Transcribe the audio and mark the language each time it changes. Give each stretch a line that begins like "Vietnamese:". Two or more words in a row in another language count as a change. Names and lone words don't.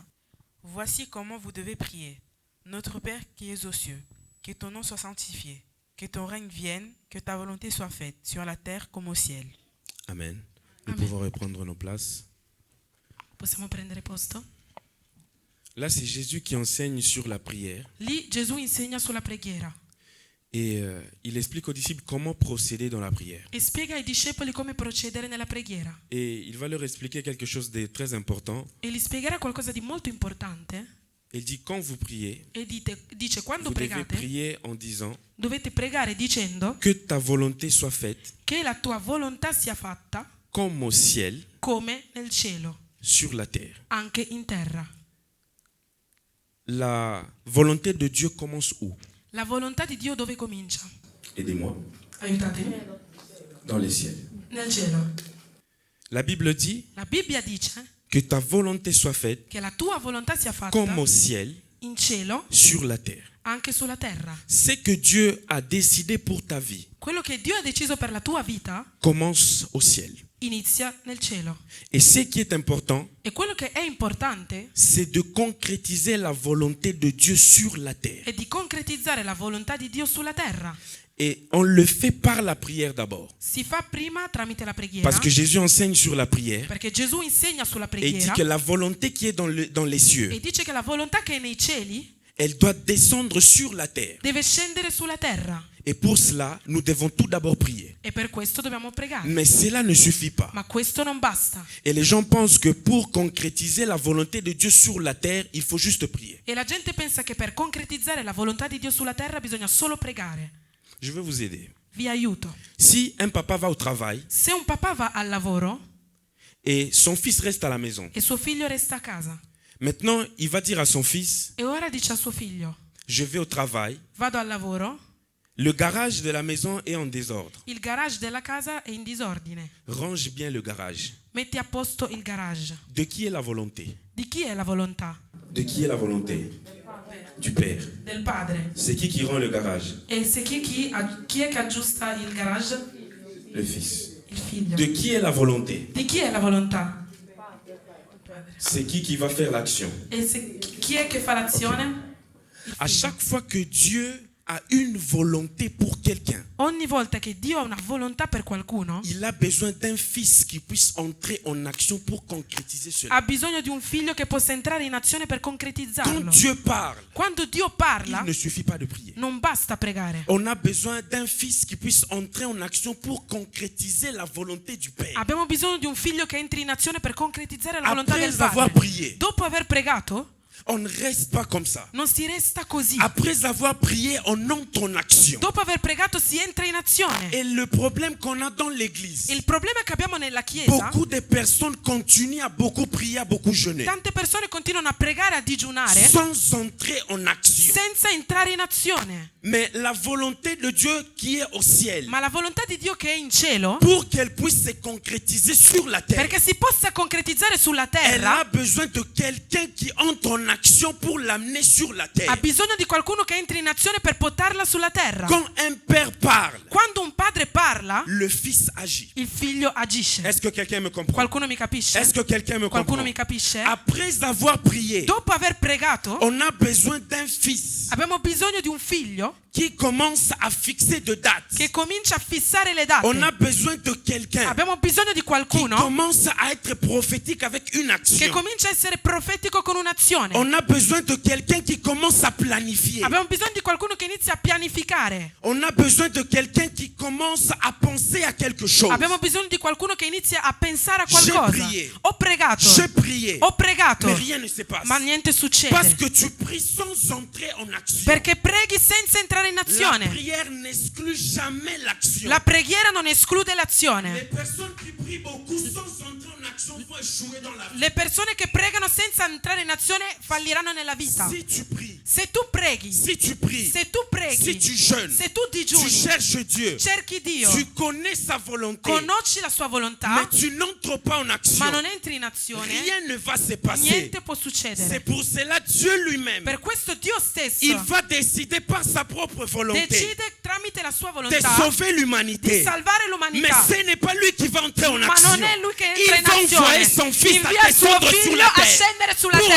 French: Voici comment vous devez prier. Notre Père qui es aux cieux, que ton nom soit sanctifié, que ton règne vienne, que ta volonté soit faite sur la terre comme au ciel. Amen. Nous Amen. pouvons reprendre nos places.
Italian: Possiamo prendere posto?
French: Là, c'est Jésus qui enseigne sur la prière.
Italian: Lì Gesù insegna sulla preghiera
French: Et il explique aux disciples comment procéder dans la prière.
Italian: e spiega ai discepoli come procedere nella preghiera.
French: Et il va leur expliquer quelque chose de très important.
Italian: E gli spiegherà qualcosa di molto importante.
French: Il dit, quand vous priez,
Italian: E dice quando
French: vous devez
Italian: pregate
French: prier en disant
Italian: dovete pregare dicendo
French: que ta volonté soit faite
Italian: che la tua volontà sia fatta
French: comme au ciel,
Italian: come nel cielo,
French: sur la terre.
Italian: anche in terra.
French: La volonté de Dieu commence où?
Italian: La volontà di Dio dove comincia?
French: Aidez-moi.
Italian: Aiutatemi.
French: Dans les ciels.
Italian: Nel cielo.
French: La Bible dit
Italian: La Bibbia dice
French: que ta volonté soit faite
Italian: che la tua volontà sia fatta
French: comme au ciel,
Italian: in cielo,
French: sur la terre.
Italian: anche sulla terra.
French: Ce que Dieu a décidé pour ta vie
Italian: Quello che Dio ha deciso per la tua vita
French: commence au ciel.
Italian: inizia nel cielo.
French: Et ce qui est important,
Italian: E quello che è importante
French: c'est de concrétiser la volonté de Dieu sur la terre.
Italian: è di concretizzare la volontà di Dio sulla terra.
French: Et on le fait par la prière d'abord.
Italian: Si fa prima tramite la preghiera,
French: Parce que Jésus enseigne sur la prière.
Italian: perché Gesù insegna sulla
French: Et il dit
Italian: preghiera
French: que la volonté qui est dans les cieux,
Italian: e dice che la volontà che è nei cieli
French: elle doit descendre sur la terre.
Italian: deve scendere sulla terra.
French: Et pour cela, nous devons tout d'abord prier.
Italian: E per questo dobbiamo pregare.
French: Mais cela ne suffit pas.
Italian: Ma questo non basta.
French: Et les gens pensent que pour concrétiser la volonté de Dieu sur la terre, il faut juste prier.
Italian: E la gente pensa che per concretizzare la volontà di Dio sulla terra bisogna solo pregare.
French: Je vais vous aider.
Italian: Vi aiuto.
French: Si un papa va au travail
Italian: Se un papà va al lavoro
French: et son fils reste à la maison,
Italian: e suo figlio resta a casa
French: maintenant il va dire à son fils,
Italian: e ora dice a suo figlio
French: je vais au travail,
Italian: vado al lavoro,
French: le garage de la maison est en désordre.
Italian: il garage della casa è in disordine,
French: Range bien le garage.
Italian: metti a posto il garage.
French: De qui est la volonté?
Italian: Di chi è la volontà?
French: De qui est la volonté? Du Père.
Italian: Del padre.
French: C'est qui rend le garage?
Italian: E se chi è che aggiusta il garage?
French: Le Fils.
Italian: Il figlio.
French: De qui est la volonté?
Italian: Di chi è la volontà?
French: C'est qui va faire l'action?
Italian: E chi è che fa l'azione? Il
French: À
Italian: figlio.
French: chaque fois que Dieu a une volonté pour quelqu'un,
Italian: Ogni volta che Dio ha una volontà per qualcuno,
French: il a besoin d'un fils qui puisse entrer en action pour concrétiser cela.
Italian: ha bisogno di un figlio che possa entrare in azione per
French: Quand
Italian: concretizzarlo.
French: Dieu parle,
Italian: Quando Dio
French: il
Italian: parla,
French: ne suffit pas de prier.
Italian: non basta pregare.
French: On a besoin d'un fils qui puisse entrer en action pour concrétiser la volonté du Père.
Italian: Abbiamo bisogno di un figlio che entri in azione per concretizzare la volontà del
French: Après avoir
Italian: Padre.
French: prié,
Italian: Dopo aver pregato,
French: on ne reste pas comme ça.
Italian: non si resta così.
French: Après avoir prié, on entre en action.
Italian: Dopo aver pregato si entra in azione.
French: Et le problème qu'on a dans l'église,
Italian: Il problema che abbiamo nella Chiesa,
French: beaucoup de personnes continuent à beaucoup prier, à beaucoup jeûner,
Italian: tante persone continuano a pregare, a digiunare,
French: sans entrer en action.
Italian: senza entrare in azione.
French: Mais la volonté de Dieu qui est au ciel,
Italian: Ma la volontà di Dio che è in cielo,
French: pour qu'elle puisse se concrétiser sur la terre,
Italian: perché si possa concretizzare sulla
French: elle a
Italian: terra,
French: besoin de quelqu'un qui entre en action pour l'amener sur la
Italian: ha
French: terre.
Italian: bisogno di qualcuno che entri in azione per portarla sulla terra.
French: Quand un père parle,
Italian: Quando un padre parla,
French: le fils agit.
Italian: il figlio agisce.
French: Est-ce que quelqu'un me comprend?
Italian: Qualcuno mi capisce?
French: Est-ce que quelqu'un me
Italian: Qualcuno
French: comprend?
Italian: mi capisce?
French: Après avoir prié,
Italian: Dopo aver pregato,
French: on a besoin d'un fils
Italian: abbiamo bisogno di un figlio
French: qui commence à fixer de dates.
Italian: che comincia a fissare le
French: On a
Italian: date.
French: besoin de quelqu'un
Italian: Abbiamo bisogno di
French: qui
Italian: qualcuno
French: commence à être prophétique avec une
Italian: che
French: action.
Italian: comincia a essere profetico con un'azione.
French: On a besoin de quelqu'un qui commence à planifier.
Italian: Abbiamo bisogno di qualcuno che inizia a pianificare.
French: On a besoin de quelqu'un qui commence à penser à quelque chose.
Italian: Abbiamo bisogno di qualcuno che inizia a pensare a qualcosa.
French: prié.
Italian: Ho pregato.
French: J'ai prié,
Italian: Ho pregato.
French: mais rien ne se passe.
Italian: Ma niente
French: Parce
Italian: succede.
French: que tu pries sans entrer en action.
Italian: Perché preghi senza entrare in
French: La
Italian: azione.
French: prière n'exclut jamais l'action.
Italian: La preghiera non esclude
French: Les
Italian: l'azione.
French: personnes qui prient beaucoup sans entrer en action vont échouer dans la vie.
Italian: Le persone che pregano senza entrare in azione falliranno nella vita.
French: Si tu pries,
Italian: Se tu preghi,
French: si tu pries,
Italian: se tu
French: si
Italian: preghi,
French: tu jeûnes,
Italian: se tu
French: tu
Italian: digiuni,
French: cherches Dieu,
Italian: cerchi Dio,
French: tu connais sa volonté,
Italian: conosci la sua volontà,
French: mais tu n'entres pas en action,
Italian: ma non entri in azione,
French: rien ne va se passer.
Italian: niente può
French: C'est
Italian: succedere.
French: pour cela Dieu lui-même,
Italian: Per questo Dio
French: il
Italian: stesso
French: va décider par sa propre volonté
Italian: decide tramite la sua
French: de
Italian: volontà
French: sauver
Italian: di
French: l'humanité.
Italian: salvare
French: Mais
Italian: l'umanità.
French: ce n'est pas lui qui va entrer en
Italian: Ma
French: action.
Italian: non è lui che
French: Il
Italian: entra in
French: va envoyer
Italian: azione.
French: son fils à
Italian: Invia suo
French: descendre sur
Italian: figlio
French: la
Italian: a
French: terre
Italian: scendere sulla
French: pour
Italian: terra